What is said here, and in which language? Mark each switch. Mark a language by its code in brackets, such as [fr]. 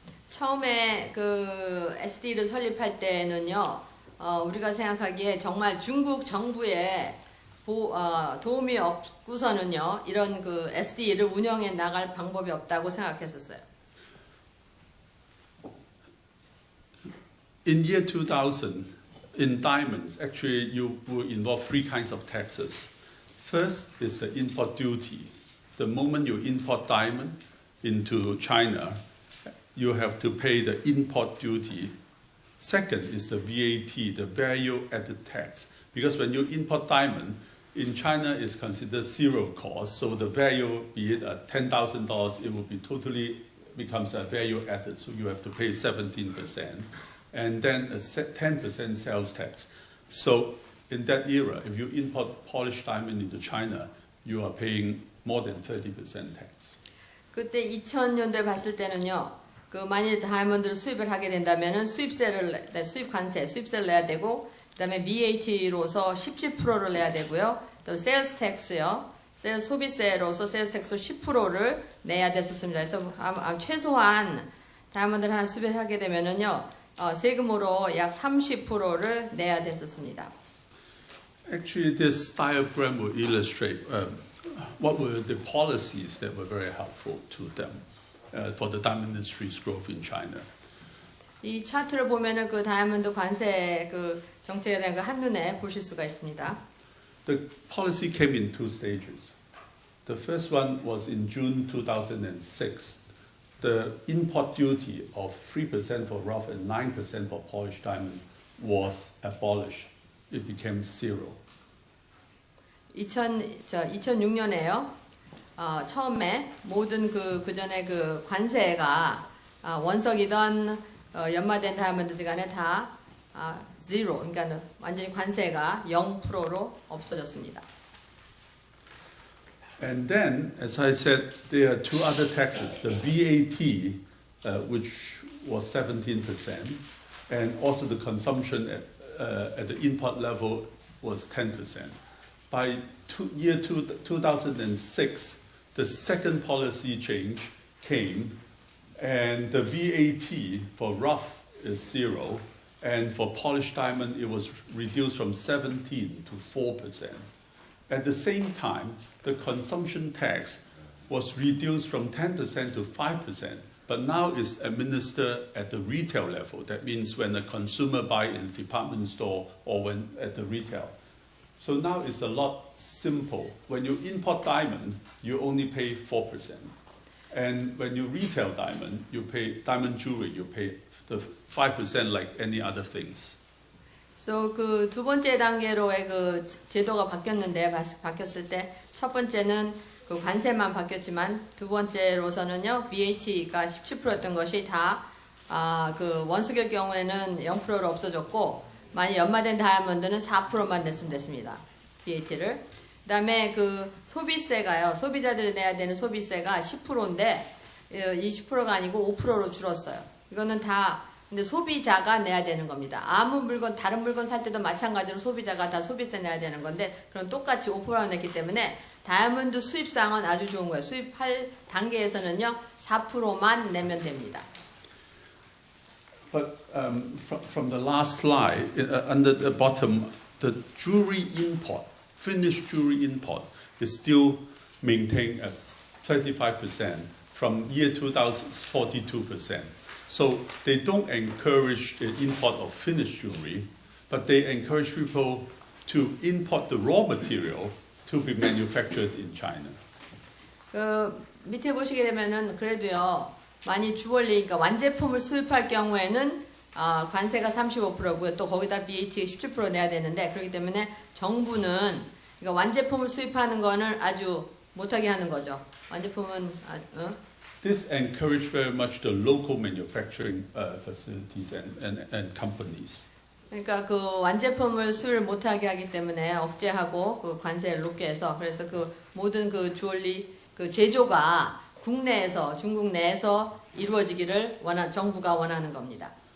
[ko] 처음에 그 SD를 설립할 때는요, 우리가 생각하기에 정말 중국 정부의 도움이 없고서는요, 이런 그 SD를 운영해 나갈 방법이 없다고 생각했었어요. [en] in year 2000, in diamonds, actually you will involve three kinds of taxes. First is the import duty. The moment you import diamond into China, you have to pay the import duty. Second is the VAT, the value added tax. Because when you import diamond, in China it's considered zero cost, so the value, be it $10,000, it will be totally becomes a value added, so you have to pay 17%, and then a 10% sales tax. So in that era, if you import polished diamond into China, you are paying more than 30% tax. [ko] 그때 2000년대 봤을 때는요. 그 만일 다이아몬드를 수입을 하게 된다면은 수입 관세, 수입세를 내야 되고, 그다음에 VAT로서 17%를 내야 되고요. 또 세일스 텍스요. 소비세로서 세일스 텍스 10%를 내야 됐었습니다. 그래서 최소한 다이아몬드를 하나 수입하게 되면은요. 세금으로 약 30%를 내야 됐었습니다. [en] Actually, this diagram will illustrate what were the policies that were very helpful to them for the diamond industry's growth in China. [ko] 이 차트를 보면은 그 다이아몬드 관세 그 정책에 대한 거 한눈에 보실 수가 있습니다. [en] The policy came in two stages. The first one was in June 2006. The import duty of 3% for rough and 9% for polished diamond was abolished. It became zero. [ko] 2006년에요. 처음에 모든 그 전에 그 관세가 원석이던 연마된 다이아몬드 간에 다 zero, 그러니까 완전히 관세가 0%로 없어졌습니다. [en] And then, as I said, there are two other taxes: the VAT, which was 17%, and also the consumption at the import level was 10%. By year 2006, the second policy change came, and the VAT for rough is zero, and for polished diamond it was reduced from 17 to 4%. At the same time, the consumption tax was reduced from 10% to 5%, but now is administered at the retail level. That means when a consumer buys in a department store or when at the retail. So now it's a lot simple. When you import diamond, you only pay 4%. And when you retail diamond, you pay diamond jewelry, you pay the 5% like any other things. [ko] So 그 두 번째 단계로의 그 제도가 바뀌었는데 바뀌었을 때 첫 번째는 그 관세만 바뀌었지만 두 번째로서는요 VAT가 17%였던 것이 다 그 원석일 경우에는 0%로 없어졌고 만약 연마된 다이아몬드는 4%만 냈으면 됐습니다. VAT를. 그다음에 그 소비세가요. 소비자들이 내야 되는 소비세가 10%인데 20%가 아니고 5%로 줄었어요. 이거는 다 근데 소비자가 내야 되는 겁니다. 아무 물건 다른 물건 살 때도 마찬가지로 소비자가 다 소비세 내야 되는 건데 그럼 똑같이 5%를 냈기 때문에 다이아몬드 수입상은 아주 좋은 거예요. 수입할 단계에서는요 4%만 내면 됩니다. [en] But from the last slide, under the bottom, the jewelry import, finished jewelry import, is still maintained as 35%. From year 2000, 42%. So they don't encourage the import of finished jewelry, but they encourage people to import the raw material to be manufactured in China. [ko] 그 밑에 보시게 되면은 그래도요 많이 주얼리 그러니까 완제품을 수입할 경우에는 관세가 35%고요 또 거기다 VAT 17% 내야 되는데 그렇기 때문에 정부는 그러니까 완제품을 수입하는 거는 아주 못하게 하는 거죠. 완제품은 [en] This encouraged very much the local manufacturing facilities and companies. [ko] 그러니까 그 완제품을 수입을 못하게 하기 때문에 억제하고 그 관세를 높게 해서 그래서 그 모든 그 주얼리 그 제조가 국내에서 중국 내에서 이루어지기를 정부가 원하는 겁니다.